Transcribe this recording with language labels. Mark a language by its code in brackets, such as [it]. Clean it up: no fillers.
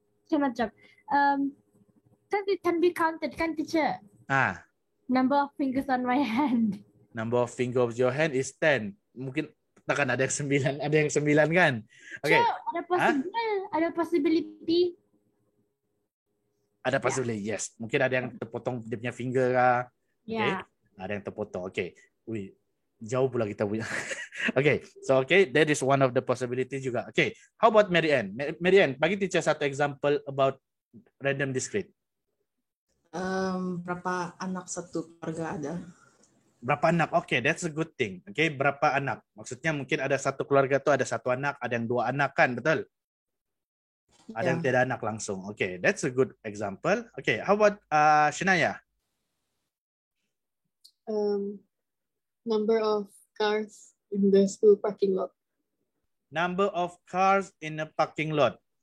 [ms] Macam kan [en] it can be counted kan, teacher? Number of fingers on my hand. Number of fingers of your hand is 10. [ms] Mungkin takkan ada yang 9, ada yang 9 kan? [en] Okay. [ms] Ada possibility. Ada possibility, [en] yes. [ms] Mungkin ada yang terpotong dia punya finger kah? Okay. Ada yang terpotong. Okay. Jauh pula kita punya. Okay. [en] So that is one of the possibility juga. Okay. How about Mary Ann? Mary Ann, [ms] bagi teacher satu [en] example about random discrete. [ms] Berapa anak satu keluarga ada? Berapa anak? [en] Okay, that's a good thing. Okay, [ms] berapa anak? Maksudnya mungkin ada satu keluarga tuh ada satu anak, ada yang 2 anak kan, betul? Ada yang tidak anak langsung. [en] Okay, that's a good example. Okay, how about Shenaya? Number of cars in the school parking lot. Number of cars in a parking lot.